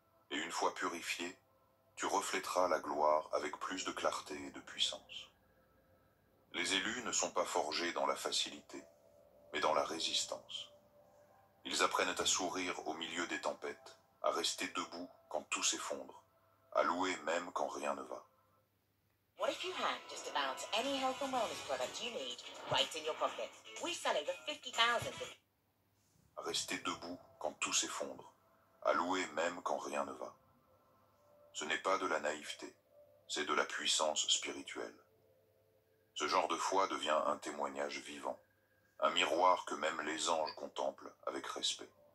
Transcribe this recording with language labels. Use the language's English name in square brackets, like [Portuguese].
[French] Et une fois purifié, tu reflèteras la gloire avec plus de clarté et de puissance. Les élus ne sont pas forgés dans la facilité, mais dans la résistance. Ils apprennent à sourire au milieu des tempêtes, à rester debout quand tout s'effondre, à louer même quand rien ne va. [English] What if you had just about any health and wellness product you need right in your pocket? We sell over 50,000. [French] À rester debout quand tout s'effondre, à louer même quand rien ne va. Ce n'est pas de la naïveté, c'est de la puissance spirituelle. Ce genre de foi devient un témoignage vivant, un miroir que même les anges contemplent avec respect.